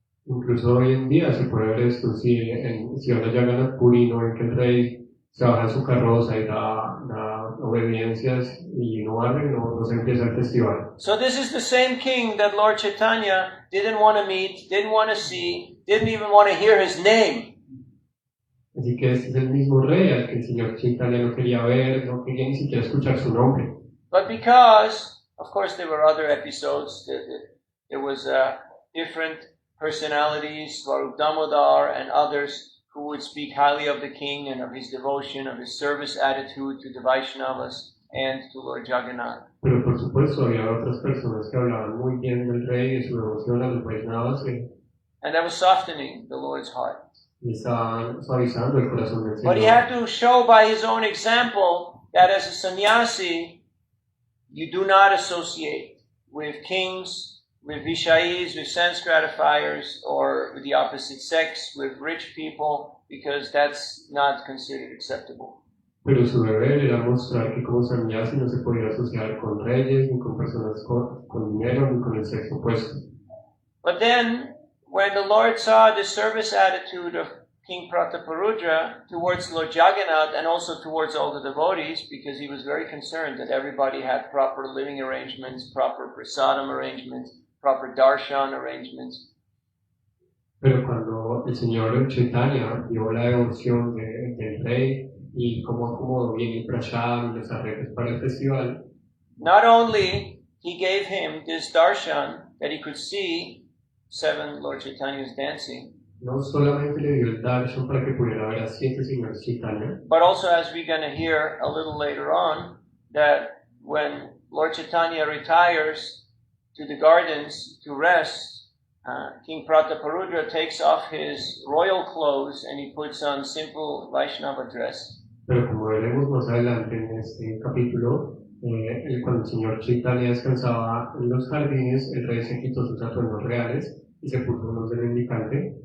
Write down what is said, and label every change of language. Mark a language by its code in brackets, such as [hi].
[es] Incluso hoy en día se puede ver esto, si van a Jagannath Puri, no ven que el rey se baja en su carroza y da obediencias y no barren, no se empieza el festival. [en] So this is the same king that Lord Chaitanya didn't want to meet, didn't want to see, didn't even want to hear his name. [es] Así que este es el mismo rey al que el señor Chaitanya no quería ver, no quería ni siquiera escuchar su nombre. [en] But because, of course, there were other episodes, there was different personalities, Swarup Damodar and others, who would speak highly of the king and of his devotion, of his service attitude to the Vaishnavas and to Lord Jagannath. [es] Pero por supuesto había otras personas que hablaban muy bien del rey y de su devoción a los Vaishnavas [en] And that was softening the Lord's heart. [es] y estaban suavizando el corazón del [en] But he [es] Señor. [en] had to show by his own example that as a sannyasi, you do not associate with kings, with Vishayis, with sense gratifiers, or with the opposite sex, with rich people, because that's not considered acceptable. [es] Pero su deber era mostrar que como sannyasi no se podía asociar con reyes, ni con personas con dinero, ni con el sexo opuesto. [en] But then, when the Lord saw the service attitude of King Prataparudra towards Lord Jagannath and also towards all the devotees, because he was very concerned that everybody had proper living arrangements, proper prasadam arrangements, proper darshan arrangements. [es] Pero cuando el señor Chaitanya vio la devoción del rey y cómo acomodó bien el prashad y los arreglos para el festival, [en] not only he gave him this darshan that he could see 7 Lord Chaitanyas dancing, [es] no solamente le dio el darshan para que pudiera ver a 7 señores Chaitanya, [en] but also, as we're going to hear a little later on, that when Lord Chaitanya retires to the gardens to rest, King Prataparudra takes off his royal clothes and he puts on simple Vaishnava dress. [es] pero como veremos más adelante en este capítulo, cuando el señor Chaitanya descansaba en los jardines, el rey se quitó sus atuendos reales y se puso unos de mendicante,